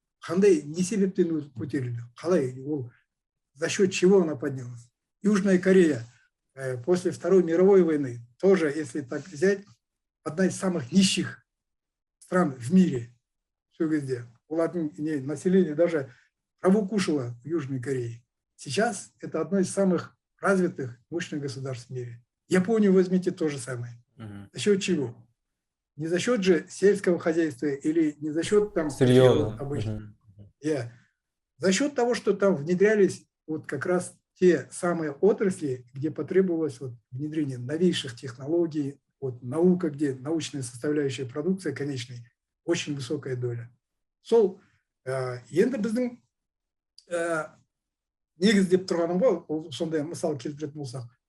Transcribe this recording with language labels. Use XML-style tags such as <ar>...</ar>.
<kk>Қандай, не себептен көтерілді? Қалай, ол</kk> <ru>за счет чего она поднялась? Южная Корея после Второй мировой войны тоже, если так взять, одна из самых нищих стран в мире. Все везде. Население даже траву кушало в Южной Корее. Сейчас это одно из самых развитых, мощных государств в мире. Японию возьмите то же самое. За счет чего? Не за счет же сельского хозяйства или не за счет там сырья обычно. За счет того, что там внедрялись вот как раз те самые отрасли, где потребовалось вот внедрение новейших технологий, вот наука, где научная составляющая продукции конечной очень высокая доля.</ru> <kk>Сол, енді біздің негіз деп тұрғаным ғой, сондай мысал келтіретін болсақ.</kk>